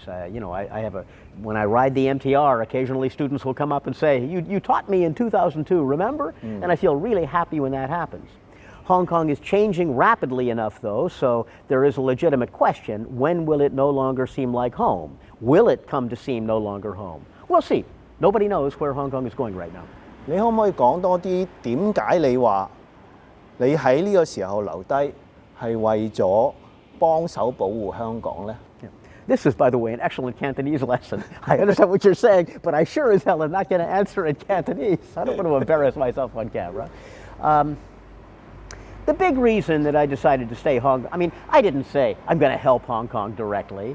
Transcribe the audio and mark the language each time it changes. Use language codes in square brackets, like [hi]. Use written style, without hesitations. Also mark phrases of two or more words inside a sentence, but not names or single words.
[en] When I ride the MTR, occasionally students will come up and say, you taught me in 2002, remember? And I feel really happy when that happens. Hong Kong is changing rapidly enough, though, so there is a legitimate question, when will it no longer seem like home? Will it come to seem no longer home? We'll see. Nobody knows where Hong Kong is going right now. [yue] 你可唔可以講多啲點解你話你喺呢個時候留低係為咗幫手保護香港呢？ [en] This is, by the way, an excellent Cantonese lesson. I understand what you're saying, but I sure as hell am not going to answer in Cantonese. I don't want to embarrass myself on camera. The big reason that I decided to stay Hong Kong, I mean, I didn't say I'm going to help Hong Kong directly.